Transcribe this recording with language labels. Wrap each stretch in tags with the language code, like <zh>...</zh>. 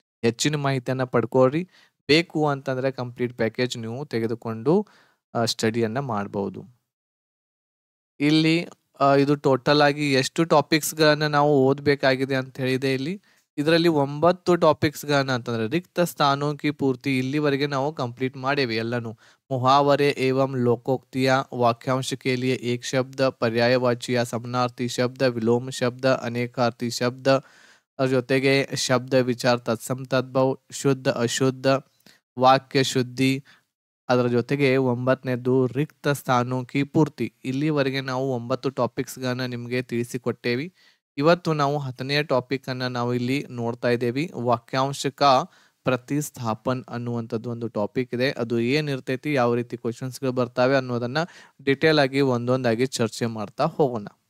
<kn>ಹೆಚ್ಚಿನ ಮಾಹಿತಿಯನ್ನ ಪಡ್ಕೊಳ್ರಿ. ಬೇಕು ಅಂತಂದ್ರೆ ಕಂಪ್ಲೀಟ್ ಪ್ಯಾಕೇಜ್ ನೀವು ತೆಗೆದುಕೊಂಡು ಸ್ಟಡಿಯನ್ನ ಮಾಡಬಹುದು. ಇಲ್ಲಿ ಇದು ಟೋಟಲ್ ಆಗಿ ಎಷ್ಟು ಟಾಪಿಕ್ಸ್ ಗಳನ್ನ ನಾವು ಓದಬೇಕಾಗಿದೆ ಅಂತ ಹೇಳಿದೆ. ಇಲ್ಲಿ ಇದರಲ್ಲಿ 9 ಟಾಪಿಕ್ಸ್ ಗಳನ್ನ ಅಂತಂದ್ರೆ</kn> <hi>रिक्त स्थानों की पूर्ति</hi> <kn>इಲ್ಲಿವರೆಗೆ ನಾವು ಕಂಪ್ಲೀಟ್ ಮಾಡೇವಿ ಎಲ್ಲಾನು.</kn> <hi>मुहावरे एवं लोकोक्तियां, वाक्यांश के लिए एक शब्द, पर्यायवाची या समानार्थी शब्द, विलोम शब्द, अनेकार्थी शब्द,</hi> <kn>ಅದ್ರ ಜೊತೆಗೆ ಶಬ್ದ ವಿಚಾರ ತತ್ಸಮ್ ತದ್ಭವ್, ಶುದ್ಧ ಅಶುದ್ಧ, ವಾಕ್ಯ ಶುದ್ಧಿ. ಅದರ ಜೊತೆಗೆ 9ನೇದು ರಿಕ್ತ ಸ್ಥಾನೋ ಕಿ ಪೂರ್ತಿ. ಇಲ್ಲಿವರೆಗೆ ನಾವು 9 ಟಾಪಿಕ್ಸ್ ಗಳನ್ನ ನಿಮಗೆ ತಿಳಿಸಿಕೊಟ್ಟೇವಿ. ಇವತ್ತು ನಾವು 10ನೇ ಟಾಪಿಕ್ ಅನ್ನ ನಾವು ಇಲ್ಲಿ ನೋಡ್ತಾ ಇದ್ದೇವಿ. ವಾಕ್ಯಾಂಶಕ ಪ್ರತಿಸ್ಥಾಪನ್ ಅನ್ನುವಂಥದ್ದು ಒಂದು ಟಾಪಿಕ್ ಇದೆ. ಅದು ಏನಿರ್ತೈತಿ, ಯಾವ ರೀತಿ ಕ್ವಶನ್ಸ್ ಗಳು ಬರ್ತಾವೆ ಅನ್ನೋದನ್ನ ಡಿಟೇಲ್ ಆಗಿ ಒಂದೊಂದಾಗಿ ಚರ್ಚೆ ಮಾಡ್ತಾ ಹೋಗೋಣ.</kn>